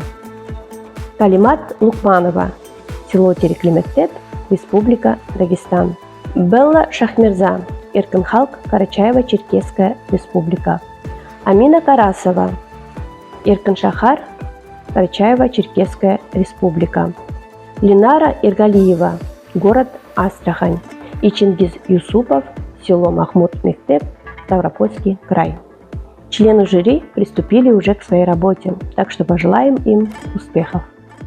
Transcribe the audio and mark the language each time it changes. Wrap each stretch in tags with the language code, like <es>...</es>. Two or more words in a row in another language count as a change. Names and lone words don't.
<ru>Калимат Лукманова, село Тереклемектеп, Республика Дагестан. Белла Шахмерза, Иркын-Халк, Карачаево-Черкесская Республика. Амина Карасова, Иркын-Шахар, Карачаево-Черкесская Республика. Линара Иргалиева, город Астрахань. И Чингиз Юсупов, село Махмуд-Мектеп, Ставропольский край. Члены жюри приступили уже к своей работе, так что пожелаем им успехов.</ru>